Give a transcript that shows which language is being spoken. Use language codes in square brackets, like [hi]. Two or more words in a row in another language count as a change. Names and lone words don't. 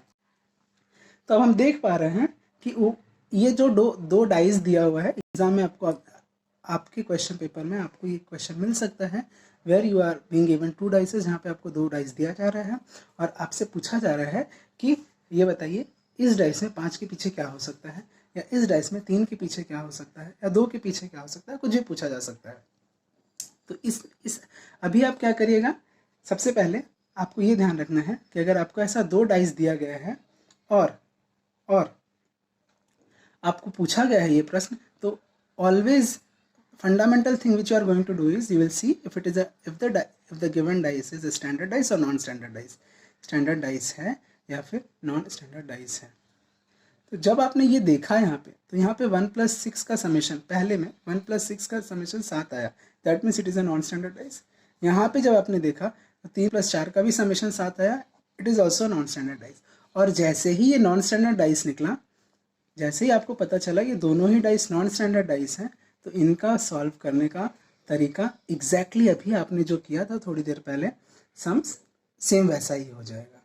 [hi] तो अब हम देख पा रहे हैं कि ये जो दो डाइस दिया हुआ है, एग्जाम में आपको आपके [en] question paper [hi] में आपको ये क्वेश्चन मिल सकता है [en] where you are being given 2 dices, [hi] जहाँ पे आपको 2 डाइस दिया जा रहा है और आपसे पूछा जा रहा है कि ये बताइए इस डाइस में 5 के पीछे क्या हो सकता है, या इस डाइस में 3 के पीछे क्या हो सकता है, या 2 के पीछे क्या हो सकता है, कुछ भी पूछा जा सकता है। तो इस अभी आप क्या करिएगा, सबसे पहले आपको ये ध्यान रखना है कि अगर आपको ऐसा 2 डाइस दिया गया है और आपको पूछा गया है ये प्रश्न, तो [en] always fundamental thing which you are going to do is you will see if the given dice is a standard dice or non standard dice [hi] or [en] non standard dice, [hi] standard dice है या फिर non standard dice है। तो जब आपने ये देखा यहाँ पे, तो यहाँ पे 1 + 6 का समेशन, पहले में 1 + 6 का समेशन 7 आया, [en] that means it is a non standard dice. [hi] यहाँ पे जब आपने देखा तो 3 + 4 का भी समेशन 7 आया, [en] it is also non standard dice. [hi] और जैसे ही ये [en] non standard dice [hi] निकला, जैसे ही आपको पता चला ये दोनों ही [en] dice non standard dice [hi] हैं, तो इनका सॉल्व करने का तरीका एग्जैक्टली अभी आपने जो किया था थोड़ी देर पहले, [en] sums same [hi] वैसा ही हो जाएगा।